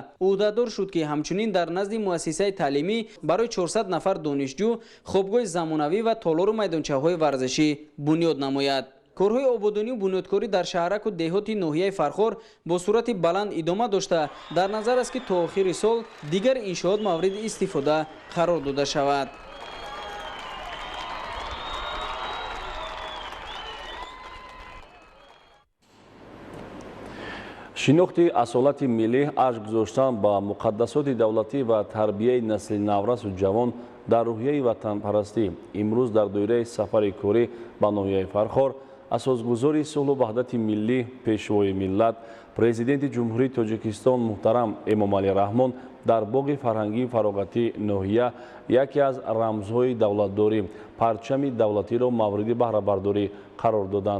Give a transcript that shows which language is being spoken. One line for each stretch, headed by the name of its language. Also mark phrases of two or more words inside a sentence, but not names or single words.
Persian: عهدهدار شد که همچنین در نزد مؤسسه تعلیمی برای 400 نفر دانشجو خوابگاه زمانوی و تالار و میدانچه‌های ورزشی بنیاد نماید. کارهای آبادانی و بنیادکاری در شهرک و دهات ناحیه فرخار با صورت بلند ادامه داشته در نظر است که تا آخر سال دیگر انشاءات مورد استفاده قرار داده شود.
Tajik: шинохти асолати миллӣ ашк гузоштан ба муқаддасоти давлатӣ ва тарбияи насли наврасу ҷавон дар рӯҳияи ватанпарастӣ имрӯз дар доираи сафари корӣ ба ноҳияи фархор асосгузори сулҳу ваҳдати миллӣ пешвои миллат президенти ҷумҳурии тоҷикистон муҳтарам эмомалӣ раҳмон дар боғи фарҳангии фароғатии ноҳия яке аз рамзҳои давлатдорӣ парчами давлатиро мавриди баҳрабардорӣ қарор доданд.